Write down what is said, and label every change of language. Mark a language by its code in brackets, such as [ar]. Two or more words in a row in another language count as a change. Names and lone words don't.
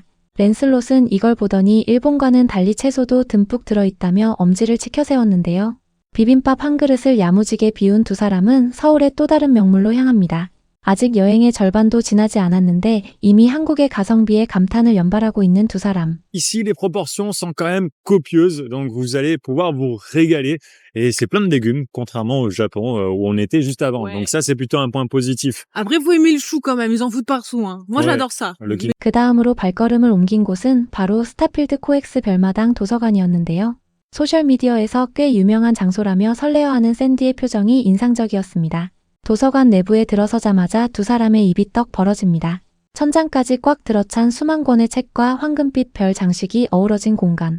[ko] 랜슬롯은 이걸 보더니 일본과는 달리 채소도 듬뿍 들어있다며 엄지를 치켜세웠는데요. 비빔밥 한 그릇을 야무지게 비운 두 사람은 서울의 또 다른 명물로 향합니다. 아직 여행의 절반도 지나지 않았는데 이미 한국의 가성비에 감탄을 연발하고 있는 두 사람. [fr] Ici, les proportions sont quand même copieuses, donc vous allez pouvoir vous régaler. Et c'est plein de légumes, contrairement au Japon où on était juste avant. Ouais. Donc ça, c'est plutôt un point positif. Après, vous aimez le chou quand même. Ils en foutent partout, hein. Moi, Ouais. j'adore ça. [ko] 그 다음으로 발걸음을 옮긴 곳은 바로 스타필드 코엑스 별마당 도서관이었는데요. 소셜미디어에서 꽤 유명한 장소라며 설레어하는 샌디의 표정이 인상적이었습니다. 도서관 내부에 들어서자마자 두 사람의 입이 떡 벌어집니다. 천장까지 꽉 들어찬 수만 권의 책과 황금빛 별 장식이 어우러진 공간.